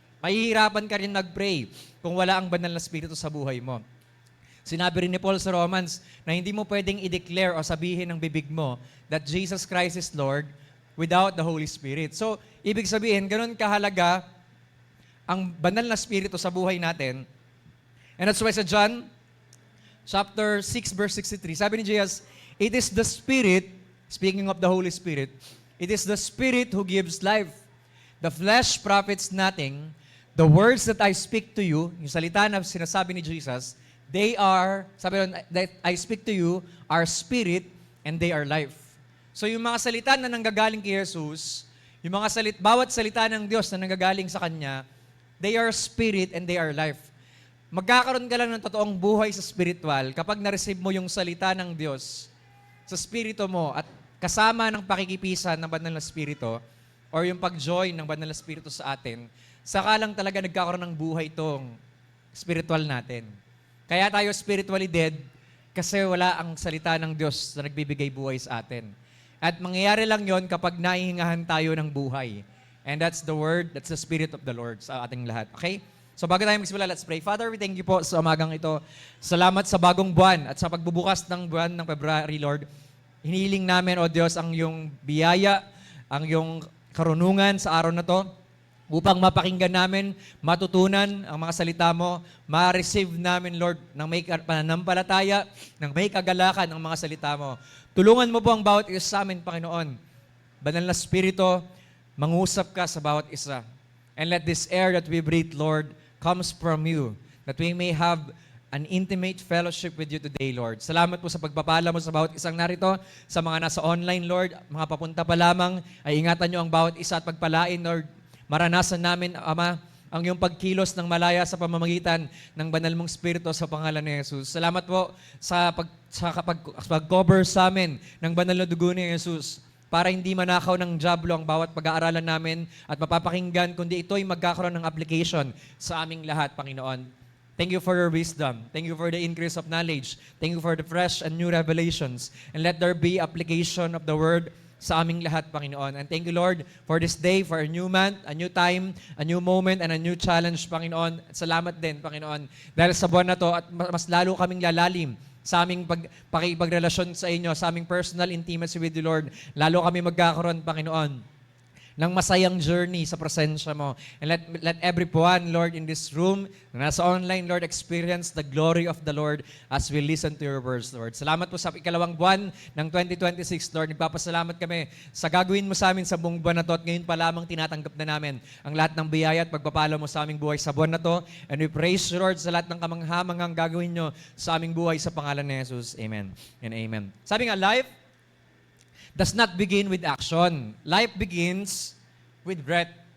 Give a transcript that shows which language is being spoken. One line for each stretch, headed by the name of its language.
Filipino: Mahihirapan ka rin nag-pray kung wala ang banal na Spirito sa buhay mo. Sinabi rin ni Paul sa Romans na hindi mo pwedeng i-declare o sabihin ng bibig mo
English: that Jesus Christ is Lord
Filipino: without the Holy Spirit. So, ibig sabihin, ganun kahalaga ang banal na Spirito sa buhay natin.
English: And that's why sa John chapter 6 verse 63,
Filipino: sabi ni Jesus,
English: it is the Spirit, speaking of the Holy Spirit, it is the Spirit who gives life. The flesh profits nothing. The words that I speak to you,
Filipino: yung salita na sinasabi ni Jesus,
English: they are,
Filipino: sabi doon,
English: that I speak to you, are spirit and they are life.
Filipino: So yung mga salita na nanggagaling kay Jesus, Yung mga bawat salita ng Diyos na nanggagaling sa Kanya,
English: they are spirit and they are life.
Filipino: Magkakaroon ka lang ng totoong buhay sa spiritual kapag na-receive mo yung salita ng Diyos sa spirito mo at kasama ng pakikipisan ng Banal na Espiritu or yung pag-join ng Banal na Espiritu sa atin, saka lang talaga nagkakaroon ng buhay itong spiritual natin. Kaya tayo spiritually dead kasi wala ang salita ng Diyos na nagbibigay buhay sa atin. At mangyayari lang yon kapag naihingahan tayo ng buhay.
English: And that's the Word, that's the Spirit of the Lord
Filipino: sa ating lahat.
English: Okay? So
Filipino: bago tayo magsimula,
English: let's pray. Father, we thank you
Filipino: po sa umagang ito. Salamat sa bagong buwan at sa pagbubukas ng buwan ng February, Lord. Hinihiling namin, O Diyos, ang iyong biyaya, ang iyong karunungan sa araw na to upang mapakinggan namin, matutunan ang mga salita mo, ma-receive namin, Lord, ng may pananampalataya, ng may kagalakan ang mga salita mo. Tulungan mo po ang bawat isa sa amin, Panginoon. Banal na Espiritu, mangusap ka sa bawat isa.
English: And let this air that we breathe, Lord, comes from you, that we may have an intimate fellowship with you today, Lord.
Filipino: Salamat po sa pagpapala mo sa bawat isang narito, sa mga nasa online, Lord, mga papunta pa lamang, ay ingatan nyo ang bawat isa at pagpalain, Lord. Maranasan namin, Ama, ang iyong pagkilos ng malaya sa pamamagitan ng banal mong Espiritu sa pangalan ni Jesus. Salamat po sa pag-cover sa amin ng banal na dugo ni Jesus para hindi manakaw ng dyablo ang bawat pag-aaralan namin at mapapakinggan, kundi ito'y magkakaroon ng application sa aming lahat, Panginoon.
English: Thank you for your wisdom. Thank you for the increase of knowledge. Thank you for the fresh and new revelations. And let there be application of the Word
Filipino: sa aming lahat, Panginoon.
English: And thank you, Lord, for this day, for a new month, a new time, a new moment, and a new challenge, Panginoon.
Filipino: At salamat din, Panginoon, dahil sa buwan na to at mas lalo kaming lalalim sa aming pakipagrelasyon sa inyo, sa aming
English: personal intimacy with you, Lord.
Filipino: Lalo kami magkakaroon, Panginoon, ng masayang journey sa presensya mo.
English: And let everyone, Lord, in this room,
Filipino: na nasa online,
English: Lord, experience the glory of the Lord as we listen to your words, Lord.
Filipino: Salamat po sa ikalawang buwan ng 2026, Lord. Nagpapasalamat kami sa gagawin mo sa amin sa buong buwan na to at ngayon pa lamang tinatanggap na namin ang lahat ng biyaya at pagpapala mo sa aming buhay sa buwan na to.
English: And we praise you, Lord,
Filipino: sa lahat ng kamanghamangang gagawin nyo sa aming buhay sa pangalan ni Jesus.
English: Amen and amen.
Filipino: Sabi nga,
English: life does not begin with action. Life begins with breath.